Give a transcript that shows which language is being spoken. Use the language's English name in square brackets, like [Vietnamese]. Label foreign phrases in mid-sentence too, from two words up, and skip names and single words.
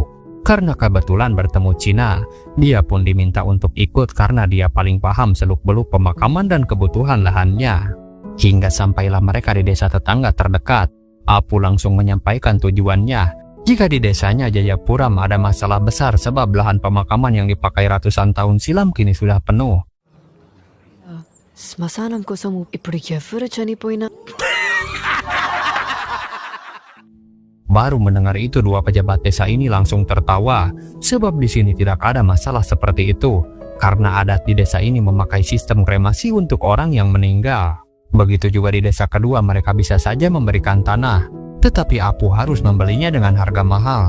[Indonesian] Karena kebetulan bertemu Cina, dia pun diminta untuk ikut karena dia paling paham seluk-beluk pemakaman dan kebutuhan lahannya. Hingga sampailah mereka di desa tetangga terdekat. Apu langsung menyampaikan tujuannya. Jika di desanya Jayapuram ada masalah besar sebab lahan pemakaman yang dipakai ratusan tahun silam kini sudah penuh. [Telugu] శ్మశానం కోసం ఇప్పుడు ఎవరు చనిపోయినా [Indonesian] Baru mendengar itu, 2 pejabat desa ini langsung tertawa, sebab di sini tidak ada masalah seperti itu, karena adat di desa ini memakai sistem kremasi untuk orang yang meninggal. Begitu juga di desa kedua, mereka bisa saja memberikan tanah, tetapi Apu harus membelinya dengan harga mahal.